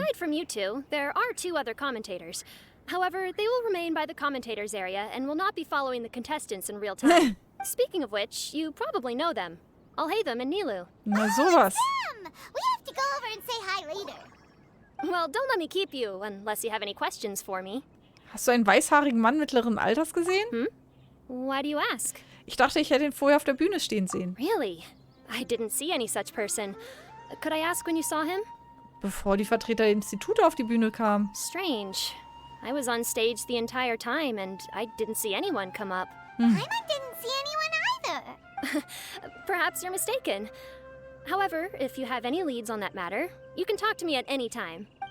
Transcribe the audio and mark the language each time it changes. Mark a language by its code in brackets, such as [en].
[en] Aside from you two, there are two other commentators. However, they will remain by the commentators area and will not be following the contestants in real time. Speaking of which, you probably know them. Alhaitham and Nilu. [de] Na sowas. [en] Sam, we have to go over and say hi later. Well, don't let me keep you unless you have any questions for me. [de] Hast du einen weißhaarigen Mann mittleren Alters gesehen? [en] Why do you ask? [de] Ich dachte, ich hätte ihn vorher auf der Bühne stehen sehen. [en] Really? I didn't see any such person. Could I ask when you saw him? [de] Bevor die Vertreter der Institute auf die Bühne kamen. [en] Strange. I was on stage the entire time and I didn't see anyone come up. Paimon didn't see anyone either. Perhaps you're mistaken. However, if you have any leads on that matter, you can talk to me at any time.